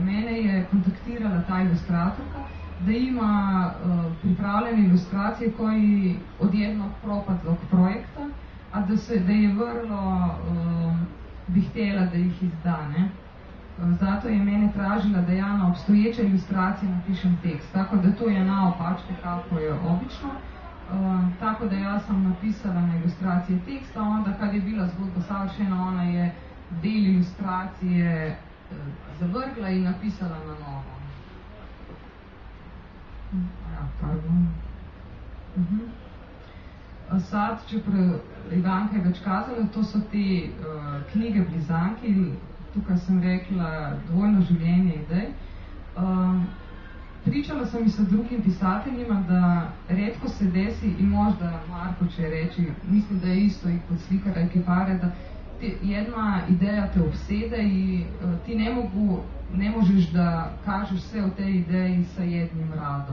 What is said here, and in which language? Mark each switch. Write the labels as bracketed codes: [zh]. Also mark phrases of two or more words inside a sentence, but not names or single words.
[hr] Mene je kontaktirala ta ilustratorka, da ima pripravljene ilustracije koji od jednog propadlog projekta, a da je vrlo bi htjela da ih izda, ne? Zato je mene tražila da ja na obstoječe ilustracije napišem tekst, tako da to je naopačke kako je obično. Tako da ja sam napisala na ilustracije teksta, onda kad je bila zgodba savršena, ona je del ilustracije zavrgla i napisala na novo. Pardon. [sl] Sad, če Ivanka je več kazala, to so te knjige Blizanke, tukaj sem rekla dvojno življenje idej. [sr] Pričala sam i sa drugim pisateljima da retko se desi, i možda Marko će reći, mislim da je isto i kod slikara i kipare, da jedna ideja te obsede i ti ne možeš da kažeš sve o tej ideji sa jednim radom.